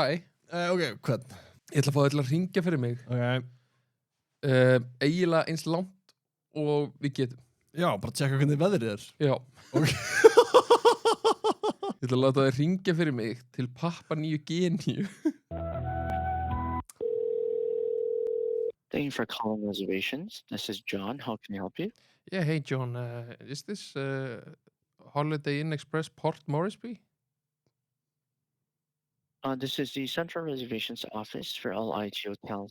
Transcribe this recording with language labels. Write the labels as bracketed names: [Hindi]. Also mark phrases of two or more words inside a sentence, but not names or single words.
[Icelandic] Ok, hvern? Ég ætla að fá þau til að ringja fyrir mig Ok Eiginlega eins langt og við getum Já, bara tjekka hvernig veðrið er Já Ok Ég ætla að láta þau ringja fyrir mig til Papua Nýju Gíneu [English] Thank you for calling reservations. This is John. How can I help you? Yeah, hey John, is this Holiday Inn Express Port Moresby? This is the central reservations office for all IT hotels.